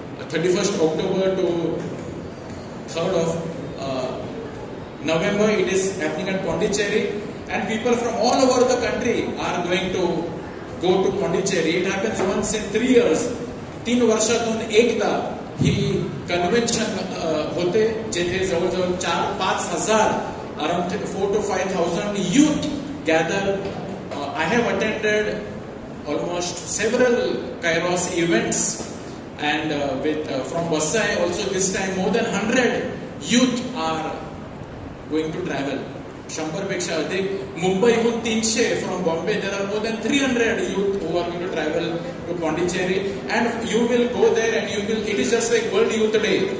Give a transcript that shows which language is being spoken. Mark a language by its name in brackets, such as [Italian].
[English] 31st October to 3rd of November. It is happening at Pondicherry, and people from all over the country are going to go to Pondicherry. It happens once in 3 years. [Marathi] 3 वर्षातून एकदा ही convention होते, जेथे जवळजवळ 4-5 हजार, [English] around 4,000 to 5,000 youth gather. I have attended almost several Kairos events, and from Vasai also this time more than 100 youth are going to travel. [Marathi] 100 पेक्षा अधिक. मुंबईहून 300, [English] from Bombay there are more than 300 youth who are going to travel to Pondicherry, and you will go there and you will, it is just like World Youth Day.